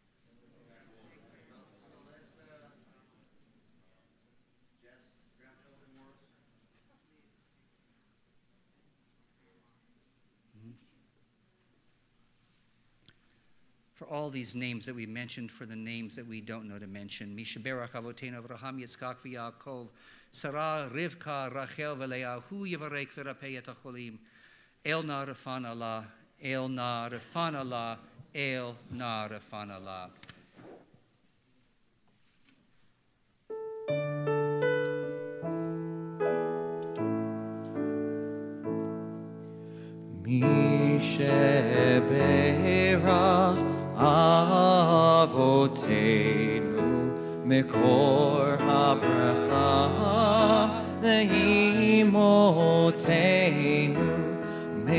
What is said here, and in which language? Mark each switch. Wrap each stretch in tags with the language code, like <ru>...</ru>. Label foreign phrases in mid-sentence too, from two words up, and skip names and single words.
<en>For all these names that we mentioned, for the names that we don't know to mention,</en> <he>מי שברך אבותינו אברהם יצחק ויעקב, שרה, רבקה, רחל, ולאה, הוא יברך וירפא את החולים, אל נא רפאנא לה, אל נא רפאנא לה, אל נא רפאנא לה, El Na Refan Allah, El Na Refan Allah. מי שברך אבותינו מקור הברכה לאמותינו.</he>